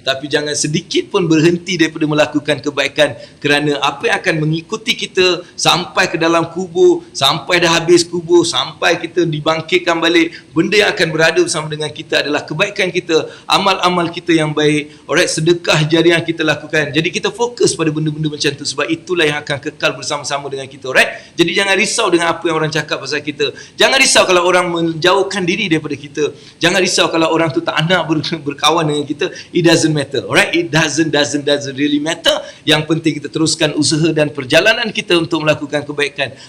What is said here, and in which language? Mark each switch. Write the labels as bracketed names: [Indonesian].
[Malay] Tapi jangan sedikit pun berhenti daripada melakukan kebaikan, kerana apa yang akan mengikuti kita sampai ke dalam kubur, sampai dah habis kubur, sampai kita dibangkitkan balik, benda yang akan berada bersama dengan kita adalah kebaikan kita, amal-amal kita yang baik, alright, sedekah jariah yang kita lakukan. Jadi kita fokus pada benda-benda macam tu, sebab itulah yang akan kekal bersama-sama dengan kita, alright. Jadi jangan risau dengan apa yang orang cakap pasal kita. Jangan risau kalau orang menjauhkan diri daripada kita. Jangan risau kalau orang tu tak nak berkawan dengan kita. [English] It doesn't matter, alright. It doesn't really matter. [Malay] Yang penting kita teruskan usaha dan perjalanan kita untuk melakukan kebaikan.